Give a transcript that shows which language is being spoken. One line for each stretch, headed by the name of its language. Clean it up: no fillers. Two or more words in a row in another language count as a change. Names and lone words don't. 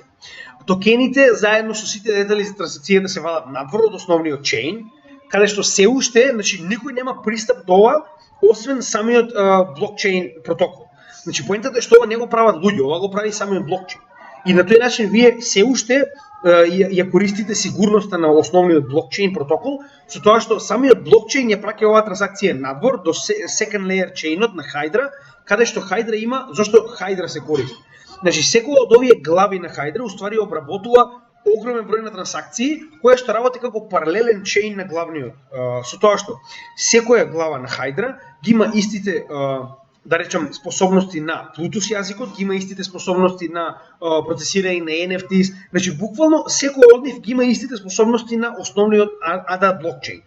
Macedonian: Токените заедно со сите детали за трансакцијата се вадат надвор од основниот чейн, каде што се уште, значи никој нема пристап до ова освен самиот блокчейн протокол. Значи поентата е што ова не го прават луѓе, ова го прави самиот блокчейн. И на тој начин вие се уште ја користите сигурноста на основниот блокчейн протокол, со тоа што самиот блокчейн ја праќа оваа трансакција надвор до
English: second layer chainот
Macedonian: на Hydra, каде што Hydra има, зашто Hydra се користи. Значи секоја од овие глави на Hydra уствари обработува огромен број на трансакции, која што работи како паралелен чейн на главниот. Со тоа што секоја глава на Hydra ги има истите да речем способности на Bluetooth јазикот, ги има истите способности на процесирање на NFTs, значи буквално секој од нив ги има истите способности на основниот ADA блокчейн.